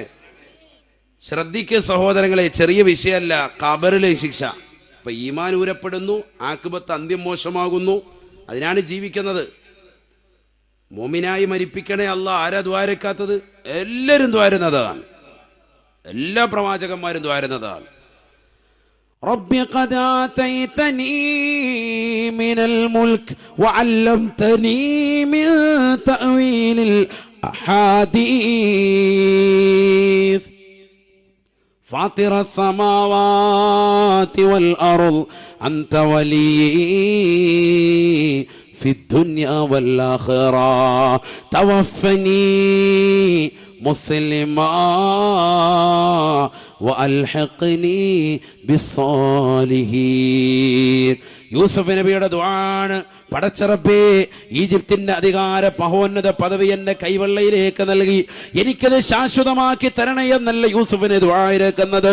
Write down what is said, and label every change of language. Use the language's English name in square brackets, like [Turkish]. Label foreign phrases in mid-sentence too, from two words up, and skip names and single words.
[Malayalam] ശ്രദ്ധിക്കുക സഹോദരങ്ങളെ, ചെറിയ വിഷയമല്ല ഖബറിലെ ശിക്ഷ. ഇപ്പൊ ഈമാൻ ഊരപ്പെടുന്നു, ആഖിബത്ത് അന്ത്യം മോശമാകുന്നു, അതിനാണ് ജീവിക്കുന്നത്. മോമിനായി മരിപ്പിക്കണേ അല്ലാഹ്. ആരാ ദ്വാരക്കാത്തത്? എല്ലാവരും ദ്വാരുന്നതാണ്, എല്ലാ പ്രവാചകന്മാരും ദ്വാരുന്നതാണ്. [Arabic] ربي قد آتيتني من الملك وعلمتني من تأويل الأحاديث فاطر السماوات والأرض أنت ولي في الدنيا والآخرة توفني مسلما وألحقني بالصالحين. [Malayalam] യൂസുഫ് നബിയുടെ ദുആണ്, പടച്ച റബ്ബേ ഈജിപ്തിന്റെ അധികാര മഹോന്നത പദവി എന്റെ കൈവെള്ളയിലേക്ക് നൽകി എനിക്കത് ശാശ്വതമാക്കി തരണേ എന്നല്ല യൂസുഫിന് ദുആയിരക്കുന്നത്.